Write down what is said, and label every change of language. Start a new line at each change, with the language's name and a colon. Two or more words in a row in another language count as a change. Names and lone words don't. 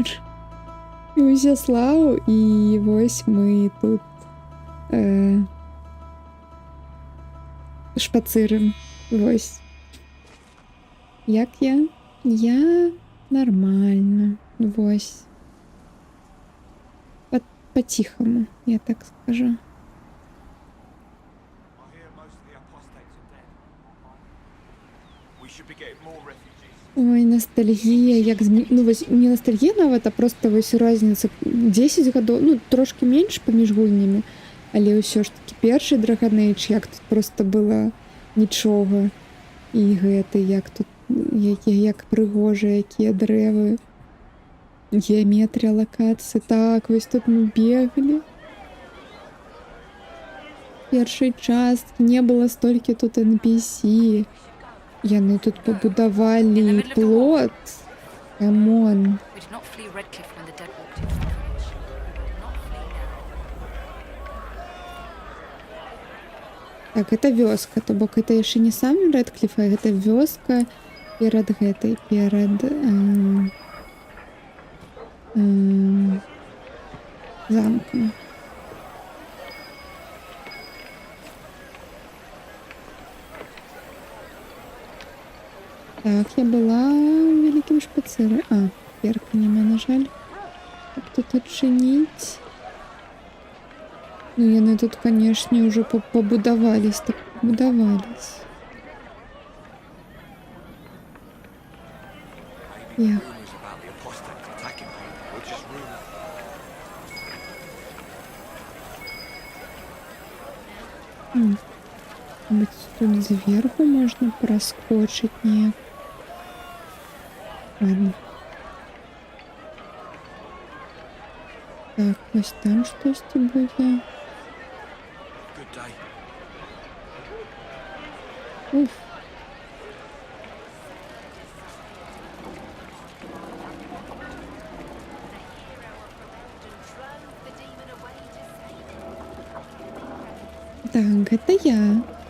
Belarusian: І Узяслаў, і вось мы тут шпацырым. Вось. Як я? Я нормально. Вось.
Russian: По-тихому, я так скажу.
English: I hear most of the apostates are dead. We should be getting more refugees.
Belarusian: Ой, ностальгія, як ну вось не ностальгія нават, а просто вось розніца 10 гадоў, ну трошки менш паміж гульнямі, але ўсё ж таки першы Dragon Age, як тут просто было нічога. І гэты, як тут як прыгожа, якія дрэвы. Геометрія лакацыі. Так, вось тут мы бегалі. Першай часткі не было столькі тут NPC. Яны тут пабудавалі плот.
English: Камон. We did not flee Redcliffe when the dead walked into the village. We will not flee now.
Belarusian: Так, гэта вёска, то бок гэта яшчэ не самі Рэдкліф, а гэта вёска перад гэтай, перад замкам. Так, я была ў вялікім шпацыры. А, перка няма, на жаль. Каб тут адчыніць. Ну, яны тут, канешне, ўжо пабудавались, так пабудавались. Эх.
English: Rumors about the apostates attacking people were just rumors.
Russian: Быть,
Belarusian: тут зверху можна праскочыць неяк.
Russian: Ладно.
Belarusian: Так, вось там штосьці будзе.
English: Good day.
Russian: Уф. Так, это я.